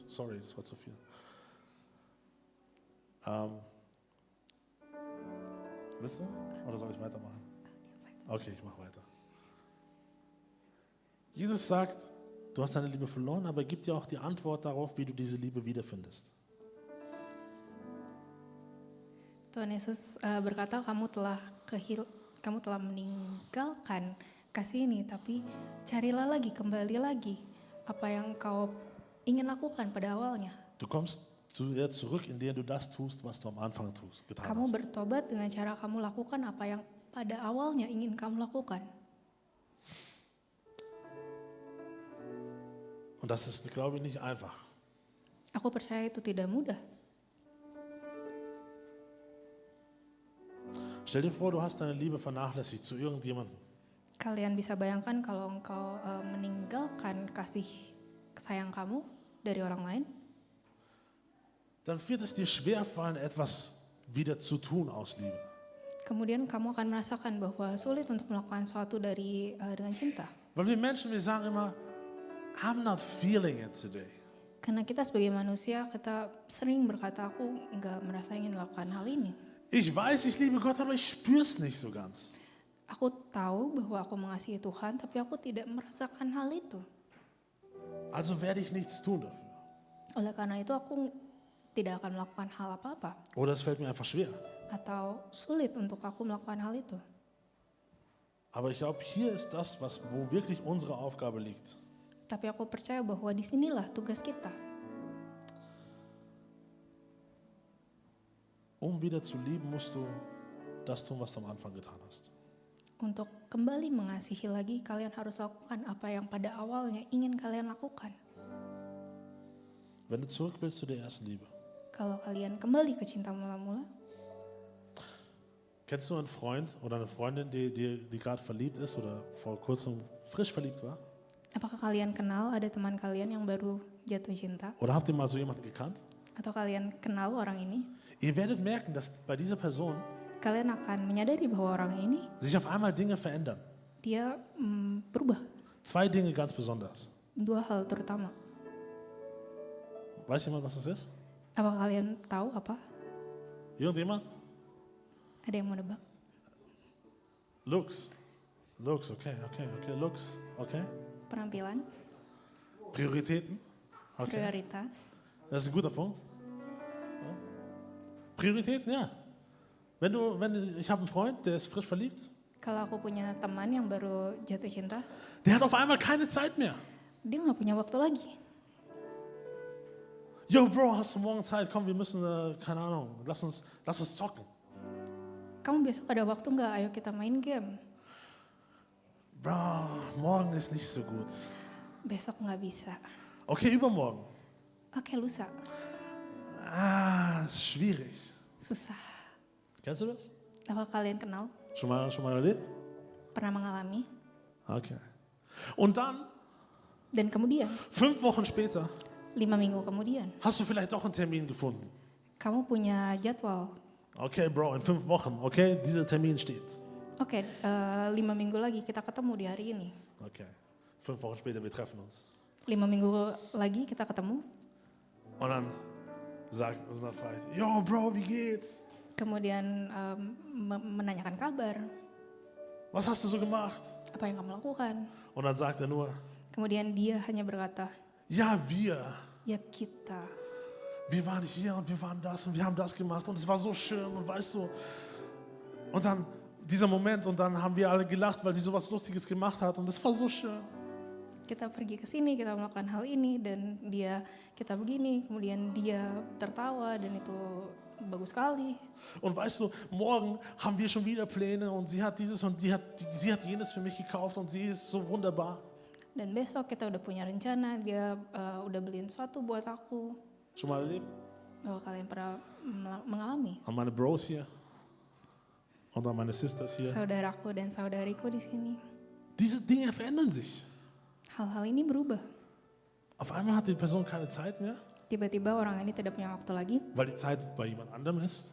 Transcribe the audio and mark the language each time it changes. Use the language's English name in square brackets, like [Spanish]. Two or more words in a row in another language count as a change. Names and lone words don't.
[German] Sorry, das war zu viel. Willst du? Oder soll ich weitermachen? Okay, ich mache weiter. Jesus sagt, du hast deine Liebe verloren, aber er gibt dir auch die Antwort darauf, wie du diese Liebe wiederfindest. [Indonesian] Tuhan Yesus berkata, kamu telah meninggalkan kasih ini, tapi carilah lagi, kembali lagi apa yang kau ingin lakukan pada awalnya. [German] Du kommst zu dir zurück, indem du das tust, was du am Anfang getan [Indonesian] Kamu [German] hast. [Indonesian] bertobat dengan cara kamu lakukan apa yang pada awalnya ingin kamu lakukan. [German] Und das ist, glaube ich, nicht einfach. [Indonesian] Aku percaya itu tidak mudah. [German] Stell dir vor, du hast deine Liebe vernachlässigt zu irgendjemandem. [Indonesian] Kalian bisa bayangkan kalau engkau meninggalkan kasih sayang kamu dari orang lain, [German] Dann wird es dir schwerfallen, etwas wieder zu tun aus Liebe. [Indonesian] kemudian kamu akan merasakan bahwa sulit untuk melakukan sesuatu dengan cinta. [German] Weil wir Menschen, wir sagen immer, [English] I'm not feeling it today. [Indonesian] Karena kita sebagai manusia, kita sering berkata, aku nggak merasa ingin melakukan hal ini. [German] Ich weiß, ich liebe Gott, aber ich spüre es nicht so ganz. [Indonesian] Aku tahu bahwa aku mengasihi Tuhan, tapi aku tidak merasakan hal itu. [German] Also werde ich nichts tun dafür. [Indonesian] Oleh karena itu aku tidak akan melakukan hal apa-apa. [German] Oder es fällt mir einfach schwer. [Indonesian] Atau sulit untuk aku melakukan hal itu. [German] Aber ich glaube, hier ist das, wo wirklich unsere Aufgabe liegt. [Indonesian] Tapi aku percaya bahwa disinilah tugas kita. [German] Um wieder zu lieben, musst du das tun, was du am Anfang getan hast. [Indonesian] Untuk kembali mengasihi lagi, kalian harus lakukan apa yang pada awalnya ingin kalian lakukan. [German] Wenn du zurück willst zu der ersten Liebe. [Indonesian] Kalau kalian kembali ke cinta mula-mula, [German] Kennst du einen Freund oder eine Freundin, die gerade verliebt ist oder vor kurzem frisch verliebt war? [Indonesian] apakah kalian kenal ada teman kalian yang baru jatuh cinta? [German] Oder habt ihr mal so jemanden gekannt? [Indonesian] Atau kalian kenal orang ini? [German] Ihr werdet merken, dass bei dieser Person [Indonesian] Kalian akan menyadari bahwa orang ini, [German] sich auf einmal Dinge verändern. [Indonesian] dia berubah. [German] 2 Dinge ganz besonders. [Indonesian] 2 hal terutama. [German] Weiß jemand, was das ist? [Indonesian] Apakah kalian tahu apa? [German] Irgendjemand? [Indonesian] Ada yang mau nebak? [English] Looks. Looks, okay. Looks, okay. [Indonesian] Penampilan, [German] Prioritäten? Okay. [Indonesian] prioritas. [German] Das ist ein guter Punkt. Ja. Prioritäten, ja. Ich habe einen Freund, der ist frisch verliebt. [Indonesian] Kalau aku punya teman yang baru jatuh cinta, [German] Der hat auf einmal keine Zeit mehr. [Indonesian] dia nggak punya waktu lagi. [English] Yo, Bro, [German] hast du morgen Zeit? Komm, wir müssen, keine Ahnung, lass uns zocken. [Indonesian] Kamu besok ada waktu nggak? Ayo kita main game. [German] Bro, morgen ist nicht so gut. [Indonesian] Besok nggak bisa. [German] Okay, übermorgen. [Indonesian] Oke, lusa. [German] Ist schwierig. [Indonesian] Susah. [German] Kennst du das? [Indonesian] Apakah kalian kenal? [German] Schon mal erlebt? [Indonesian] Pernah mengalami? [German] Okay. Und dann, [Indonesian] Dan kemudian, [German] 5 Wochen später, [Indonesian] 5 minggu kemudian, [German] hast du vielleicht doch einen Termin gefunden. [Indonesian] kamu punya jadwal. [English] Okay, Bro, [German] in 5 Wochen, okay, dieser Termin steht. [Indonesian] Oke, 5 minggu lagi kita ketemu di hari ini. [German] Okay, 5 Wochen später, wir treffen uns. [Indonesian] 5 minggu lagi kita ketemu. [German] Und dann fragt, [English] yo, Bro, [German] wie geht's? [Indonesian] Kemudian menanyakan kabar. [German] Was hast du so gemacht? [Indonesian] Apa yang kamu lakukan? [German] Und dann sagt er nur, [Indonesian] Kemudian dia hanya berkata, [German] ja, wir [Indonesian] kita. [German] waren hier und wir waren das und wir haben das gemacht und es war so schön und weißt du. Und dann dieser Moment und dann haben wir alle gelacht, weil sie sowas Lustiges gemacht hat und es war so schön. [Indonesian] Kita pergi ke sini, kita melakukan hal ini dan kita begini, kemudian dia tertawa dan itu bagus sekali. [German] Und weißt du, morgen haben wir schon wieder Pläne und sie hat dieses und sie hat jenes für mich gekauft und sie ist so wunderbar. [Indonesian] Dan besok kita udah punya rencana, dia udah beliin sesuatu buat aku. [German] Schon mal erlebt? [Indonesian] Bahwa kalian pernah mengalami? [German] An meine Bros hier und an meine Sisters hier. [Indonesian] Saudaraku dan saudariku di sini. [German] Diese Dinge verändern sich. [Indonesian] Hal-hal ini berubah. [German] Auf einmal hat die Person keine Zeit mehr, [Indonesian] Tiba-tiba orang ini tidak punya waktu lagi [German] weil die Zeit bei jemand anderem ist